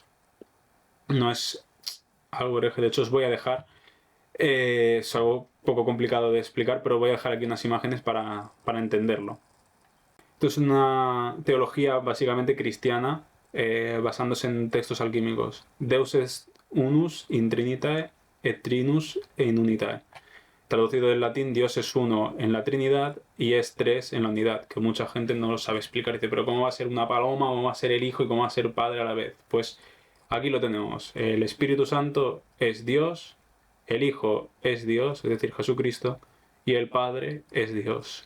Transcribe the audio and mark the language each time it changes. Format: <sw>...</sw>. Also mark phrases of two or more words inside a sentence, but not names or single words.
<es>No es algo hereje, de hecho os voy a dejar, es algo poco complicado de explicar, pero voy a dejar aquí unas imágenes para entenderlo. Esto es una teología básicamente cristiana, basándose en textos alquímicos.</es> <la>Deus est unus in Trinitae et trinus in unitae.</la> <es>Traducido del latín, Dios es uno en la Trinidad y es tres en la unidad, que mucha gente no lo sabe explicar. Dice, pero ¿cómo va a ser una paloma, cómo va a ser el Hijo y cómo va a ser Padre a la vez? Pues aquí lo tenemos. El Espíritu Santo es Dios, el Hijo es Dios, es decir, Jesucristo, y el Padre es Dios.</es>